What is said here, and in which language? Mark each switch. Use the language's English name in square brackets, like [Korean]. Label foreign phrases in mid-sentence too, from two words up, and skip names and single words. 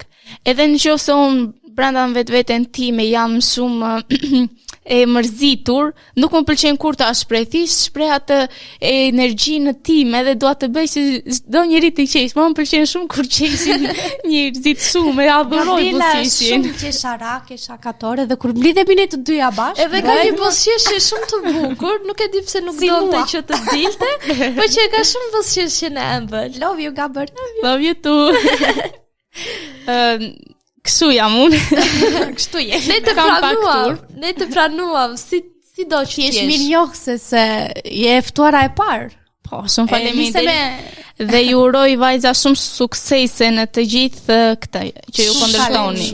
[Albanian] Edhe nëse unë brenda vetveten time jam shumë e mërzitur, nuk më pëlqen kur ta shpreh atë energjinë time dhe dua të bëj që çdo njeri të qesh. Më pëlqen shumë kur qeshin njerëzit shumë, e adhuroj buzëqeshin. Shumë qesharake, shakatore dhe kur mblidhemi ne të dyja bashkë. Edhe ka një buzëqeshje shumë të bukur, nuk e di pse nuk donte që të dilte, por që ka shumë buzëqeshje në ëmbël. [English] Love you Gabër. Love you too. [Albanian] Kështu jam unë. Kështu je. Ne të pranuam, si do që t'jesh. Mirë njohse se je e ftuara e parë. Po, shumë faleminderit. Dhe ju uroj vajza shumë suksese në të gjithë këtë që ju kundërshtoni.